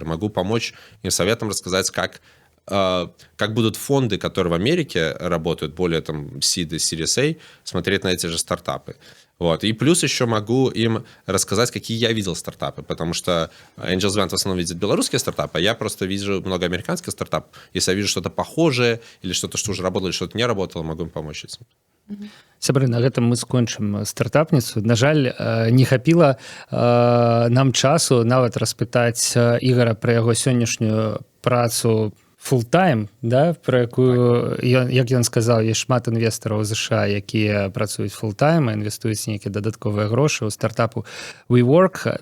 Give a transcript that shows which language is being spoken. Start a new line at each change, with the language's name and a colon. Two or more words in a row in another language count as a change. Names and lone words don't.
Russian: Могу помочь им советом рассказать, как будут фонды, которые в Америке работают, более там seed и
English: Series A,
Russian: смотреть на эти же стартапы. Вот. И плюс еще могу им рассказать, какие я видел стартапы, потому что Angels Band в основном видит белорусские стартапы, а я просто вижу много американских стартапов. Если я вижу что-то похожее, или что-то, что уже работало, или что-то не работало, могу им помочь этим.
Belarusian: Сябры, на гэтым мы скончым стартапніцу. На жаль, не хапіла нам часу нават распытаць Ігара пра яго сённяшнюю працу фултайм, да, про якую, як ён сказаў, ёсць шмат інвестараў ЗША, якія працуюць фултайм, інвестуюць нейкія дадатковыя грошы ў стартапу WeWork.